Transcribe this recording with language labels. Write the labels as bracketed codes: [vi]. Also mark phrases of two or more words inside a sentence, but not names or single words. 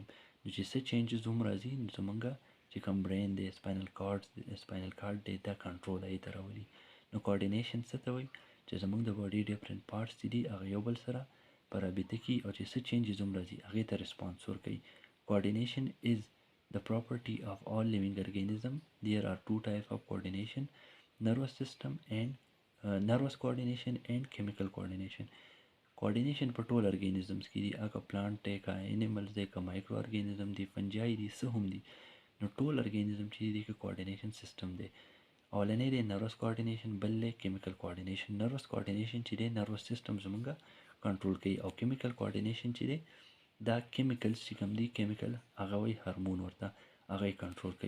[ps] نو چې څه چینجز هم راځي نو زموږ چې کوم برین دی، [en] spinal cord [ps] دی، دا کنټرول هغې ته راولي. نو کوارډینیشن څه ته وایي چې زموږ د باډي [en] different parts [ps] چې دي هغه یو بل سره په رابطه کې، او چې څه چینجز هم راځي هغې ته ریسپانس ورکوي. [en] کوارډینیشن is the property of all living organisms. There are two types of coordination: nervous system and nervous coordination and chemical coordination. [ps] کوارډینیشن په ټول ارګانیزمز کې دي، هغه پلانټ دی، که انیملز دی، که [en] micro organism [ps] دی، فنجای دي، څه هم دي، نو ټول ارګانیزم چې دي کې [en] coordination system [ps] دی. اولنی دی [en] nervous coordination, [ps] بل دی [en] chemical coordination. nervous coordination [ps] چې دی [en] nervous system [ps] زموږ کنټرول کوي، او [en] chemical coordination [ps] چې دی دا کیمیکلز چې کوم دي، کیمیکل هغه وایي هارمون ورته، هغه یې کنټرول کوي.